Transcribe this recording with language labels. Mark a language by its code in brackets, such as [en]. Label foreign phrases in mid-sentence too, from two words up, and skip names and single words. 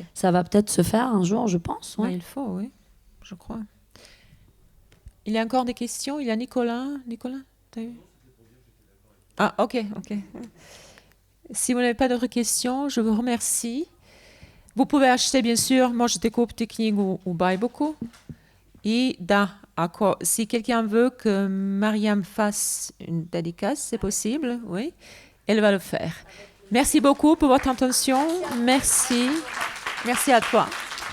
[fr] Ça va peut-être se faire un jour, je pense. Ouais. Ouais, il faut, oui, je crois. Il y a encore des questions? Il y a Nicolas. Nicolas, t'as eu? Ah, ok. Si vous n'avez pas d'autres questions, je vous remercie. Vous pouvez acheter, bien sûr, [hr] Możecie kupić knjigu u Bajboku. [fr] Et si quelqu'un veut que Mariam fasse une dédicace, c'est possible, oui, elle va le faire. Merci beaucoup pour votre attention. Merci. Merci à toi.